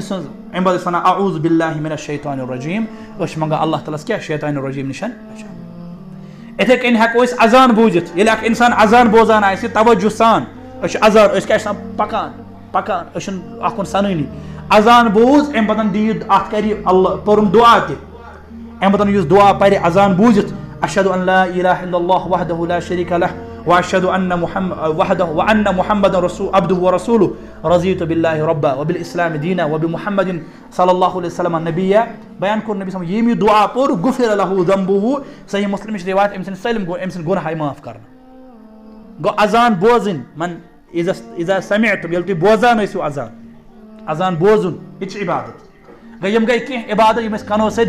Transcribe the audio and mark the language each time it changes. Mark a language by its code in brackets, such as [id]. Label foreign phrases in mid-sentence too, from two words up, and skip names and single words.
[ks] سٕنٛز امہِ پتہٕ ٲسۍ ونان [ar] اعوذ باللہ من الشیطان الرجیم [ks] أسۍ چھِ منگان اللہ تعالیٰ ہس کیاہ [ar] شیطان الرجیٖم [ks] نِش یِتھٕے کٔنۍ ہٮ۪کو أسۍ اذان بوٗزِتھ ییٚلہِ اکھ انسان اذان بوزان آسہِ توجہ سان أسۍ چھِ اذان أسۍ کیاہ چھِ آسان پکان پکان أسۍ چھِنہٕ اکھ کُن سنٲنی اذان بوٗز امہِ پتہٕ دِیِو اتھ کرِ اللہ پوٚرُن دُعا تہِ امہِ پتہٕ یُس دُعا پرِ اذان بوٗزِتھ [ar] اشہدُ ان لا الہ الا اللہ وحدہ لا شریٖک لہ واشہدُ ان محمدًا عبدہ ورسولہ رضیتُ باللہ ربا وبالاسلام دینا وبمحمد صلی اللہ علیہ وسلم نبیہ [ks] بیان کوٚر نبی صٲب ییٚمۍ یہِ دُعا پوٚر [ar] غُفِرَ لَہُ ذنبُہُ [ks] صحیح مُسلمٕچ رِوایت أمۍ سٕنٛدۍ سٲلِم أمۍ سٕنٛدۍ گۄناہ آیہِ معاف کرنہٕ گوٚو اذان بوزٕنۍ [ar] اذا سمعتُم [ks] ییٚلہِ تُہۍ بوزان ٲسِو اذان بوزُن یہِ تہِ چھِ عبادت گٔے یِم گٔے کینٛہہ عبادت یِم أسۍ کَنو سۭتۍ